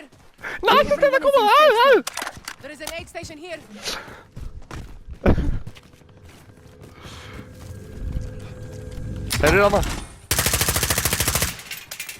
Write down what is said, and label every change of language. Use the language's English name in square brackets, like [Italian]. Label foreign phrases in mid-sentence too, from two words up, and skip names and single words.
[Icelandic] Ná, þetta er að koma, [English] There is an aid station here. [Icelandic] Þeir eru hana.